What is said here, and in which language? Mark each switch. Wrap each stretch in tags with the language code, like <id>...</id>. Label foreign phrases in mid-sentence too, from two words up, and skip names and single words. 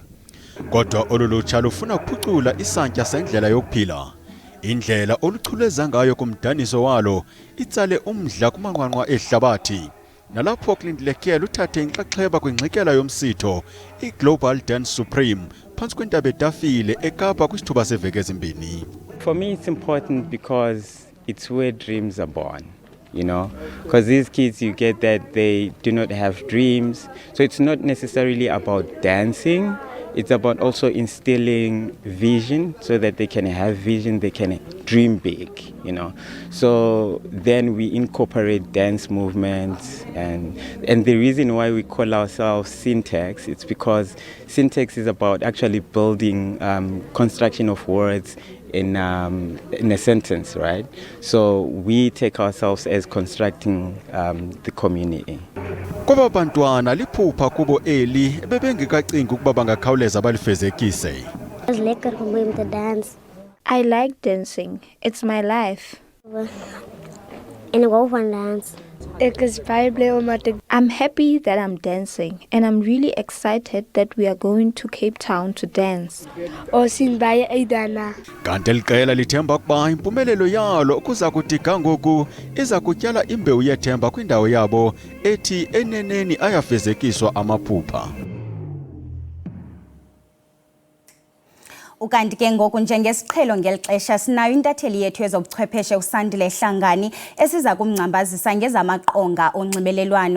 <xh>Kodwa olulutsha lufuna ukuphucula isantya sendlela yokuphila. Indlela oluchuleza ngayo kumdaniso walo itsale umdla kumanqwanqwa ehlabathi. Nalapho kulindileke luthathe inxaxheba kwingxikela yomsitho iGlobal Dance Supreme phantsi kwentaba etafile eKapa kwisithuba seveki ezimbini.</xh> <en>For me it's important because it's where dreams are born. you know, because these kids, you get that they do not have dreams. So it's not necessarily about dancing. It's about also instilling vision so that they can have vision, they can dream big, you know. So then we incorporate dance movements, and the reason why we call ourselves syntax, it's because syntax is about actually building construction of words in a sentence, right? So we take ourselves as constructing the community.</en> <xh>Kwaba bantwana liphupha kubo eli bebengekacingi ukuba bangakhawuleza balifezekise.</xh> <en>It's</en> <af>lekker om te</af> <en>dance. I like dancing. It's my life.</en> <af>En ek hou van dans. Ek is baie bly omdat</af> <en>I'm happy that I'm dancing, and I'm really excited that we are going to Cape Town to dance.</en> <af>Osien baie uitdana.</af> <xh>Kanti liqela lithemba ukuba impumelelo yalo kuza kuthi kangoku iza kutyala imbewu yethemba kwindawo yabo ethi eneneni ayafezekiswa amaphupha. Ukanti ke ngoku njengesiqhelo ngelixesha sinayo intatheli yethu yezobuchwepheshe uSandile Hlangani esiza kumngcambazisa ngezamaqonga onxibelelwano.</xh>